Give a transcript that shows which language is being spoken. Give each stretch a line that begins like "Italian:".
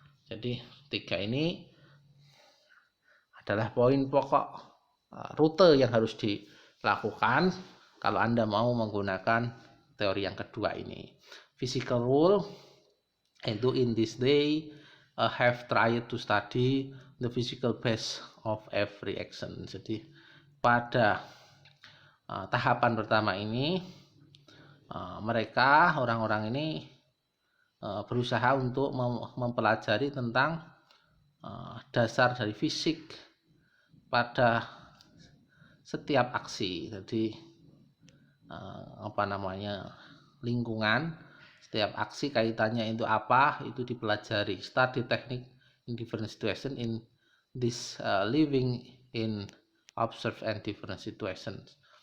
Indonesian: Jadi 3 ini adalah poin pokok rute yang harus dilakukan kalau Anda mau menggunakan teori yang kedua ini.
English: Physical rule, itu in this day have tried to study the physical base of every action.
Indonesian: Jadi pada tahapan pertama ini mereka orang-orang ini berusaha untuk mempelajari tentang dasar dari fisik pada setiap aksi. Jadi lingkungan setiap aksi kaitannya itu apa, itu dipelajari.
English: Study technique in different situation in this living in observe and different situations.